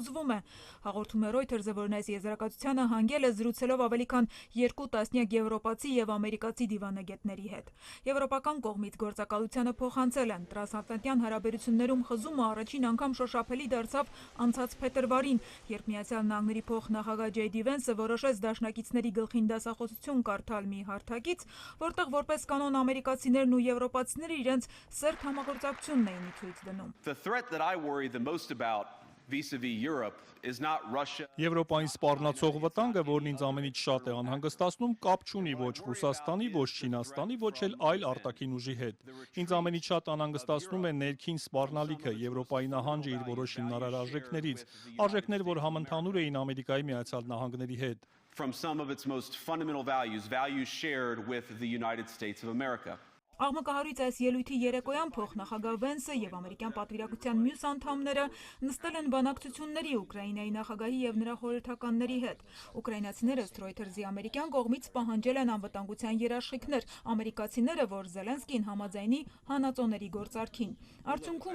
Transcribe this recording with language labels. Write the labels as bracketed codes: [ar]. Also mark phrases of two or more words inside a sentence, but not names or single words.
[hy] է։ Հաղորդում է Reuters-ը, որն այս եզրակացությանը հանգել է զրուցելով ավելի քան 2 տասնյակ եվրոպացի եւ ամերիկացի դիվանագետների հետ։ Եվրոպական կողմից գործակալությանը փոխանցել են տրանսատլանտյան հարաբերություններում խզումը առաջին անգամ շոշափելի դարձավ անցած փետրվարին, երբ Միացյալ Նահանգների փոխնախագահ Ջեյ Դի Վենսը որոշեց դաշնակիցների գլխին դասախոսություն կարդալ մի հարթակից, որտեղ որպես կանոն ամերիկացիներն ու եվրոպացիները իրենց սերտ համագործակցությունն էին ցույց դնում։ [en] The threat that I worry the most about vis-a-vis Europe is not Russia. [hy] Եվրոպային սպառնացող վտանգը, որն ինձ ամենից շատ է անհանգստացնում, կապ չունի ոչ Ռուսաստանի, ոչ Չինաստանի, ոչ էլ այլ արտաքին ուժի հետ։ Ինձ ամենից շատ անհանգստացնում է ներքին սպառնալիքը, Եվրոպայի նահանջը իր որոշ հիմնարար արժեքներից, արժեքներ, որ համընդհանուր էին Ամերիկայի Միացյալ Նահանգների հետ։ [en] From some of its most fundamental values, values shared with the United States of America. [hy] Աղմկահարույց այս ելույթի երեկոյան փոխնախագահ Վենսը եւ ամերիկյան պատվիրակության մյուս անդամները նստել են բանակցությունների Ուկրաինայի նախագահի եւ նրա խորհրդականների հետ։ Ուկրաինացիները Reuters-ի ամերիկյան կողմից պահանջել են անվտանգության երաշխիքներ, ամերիկացիները, որ Զելենսկին համաձայնի հանածոների գործարքին։ Արդյունքում